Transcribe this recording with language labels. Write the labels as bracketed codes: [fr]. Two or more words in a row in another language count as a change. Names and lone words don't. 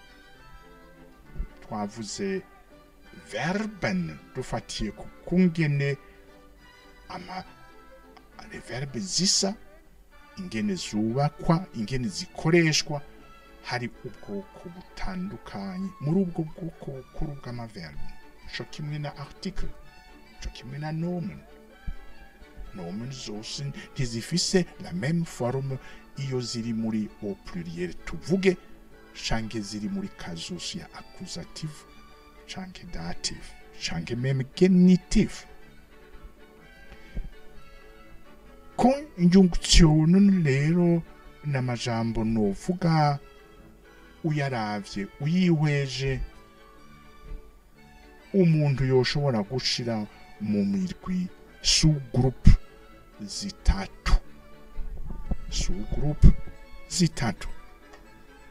[rn] Twavuze verben dufatiye ku kungene verbe zisa, ingene zubakwa, ingene zikoreshwa. Hari ubwoko butandukanye muri ubwo bwoko bukuru bw'amaverbe. Co kimwe na article, co kimwe na nomen. Nomen zose ntizifise [fr] la même forme [rn] iyo ziri muri [fr] au pluriel [rn] tuvuge, canke ziri muri casus ya accusative, canke dative, canke même genitive. Conjunction rero n'amajambo novuga uyaravye uyihweje umuntu yoshobora gushira mu mirwi sous-groupe zitatu.